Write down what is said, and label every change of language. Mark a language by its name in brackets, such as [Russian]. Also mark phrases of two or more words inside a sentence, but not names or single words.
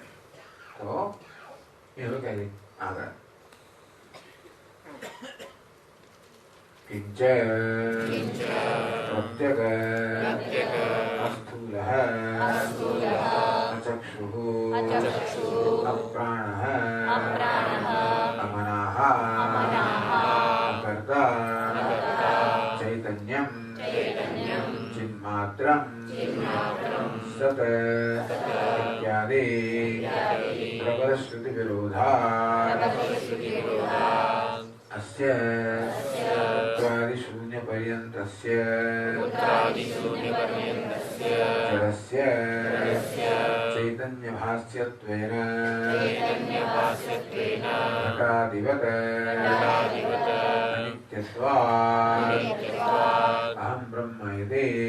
[Gujarati] તો એવું કહે આગળ [Sanskrit] કિંચ પ્રત્યગ અસ્થૂલઃ અચક્ષુઃ અપ્રાણઃ અમનાઃ અકર્તા ચૈતન્યમ ચિન્માત્રમ સત ઇત્યાદિ પ્રબલ શ્રુતિ વિરોધા अस्य शून्य पर्यन्तस्य जडस्य चैतन्य भास्यत्वेन घटादिवत् अनित्यत्वात् अहं ब्रह्म इति